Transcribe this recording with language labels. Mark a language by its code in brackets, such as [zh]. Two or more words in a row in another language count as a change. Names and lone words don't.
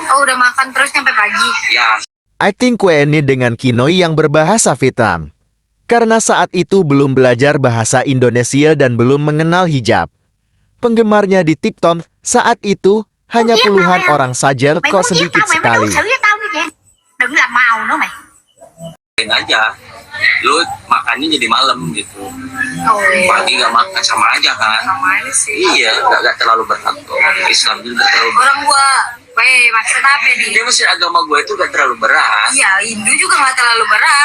[id] Oh, udah makan terus sampai pagi? Ya. Akting Queenie dengan Kinoi yang berbahasa Vietnam. Karena saat itu belum belajar bahasa Indonesia dan belum mengenal hijab. Penggemarnya di TikTok saat itu hanya puluhan orang saja, kok sedikit sekali. [vi] Đừng làm màu nữa mày. [id] Aja. Lu makannya jadi malam gitu. Oh. Pagi gak makan sama aja kan. Sama aja sih. Iya, gak terlalu berat kok. Islam juga gak terlalu berat. Orang gua, maksud apa nih? Dia masih agama gue itu gak terlalu berat. Iya, Hindu juga nggak terlalu berat.